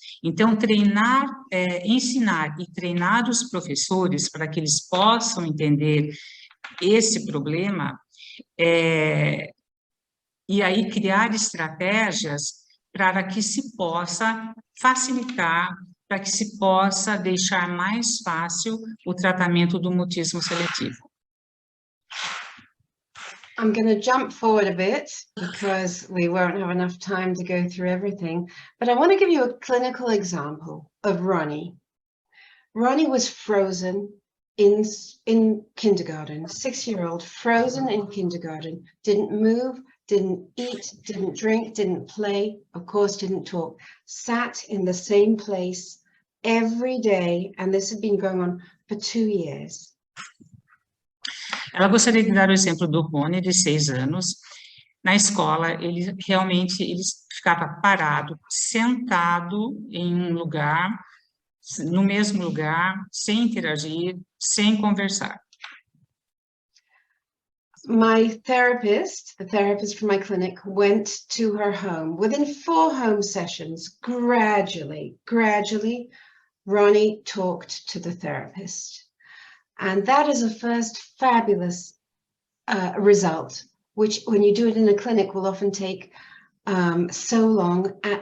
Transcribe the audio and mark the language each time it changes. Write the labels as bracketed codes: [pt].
[pt] Então, treinar, ensinar e treinar os professores para que eles possam entender esse problema, e aí criar estratégias para que se possa facilitar, para que se possa deixar mais fácil o tratamento do mutismo seletivo. [en] I'm going to jump forward a bit because we won't have enough time to go through everything, but I want to give you a clinical example of Ronnie. Ronnie was frozen in kindergarten, 6-year-old, frozen in kindergarten, didn't move, didn't eat, didn't drink, didn't play, of course didn't talk, sat in the same place every day, and this had been going on for 2 years. [pt] Ela gostaria de dar o exemplo do Rony, de 6 anos. Na escola, ele ficava parado, sentado em um lugar, no mesmo lugar, sem interagir, sem conversar. [en] My therapist, the therapist from my clinic, went to her home. Within 4 home sessions, gradually, Ronnie talked to the therapist. And that is a first fabulous result, which when you do it in a clinic will often take so long.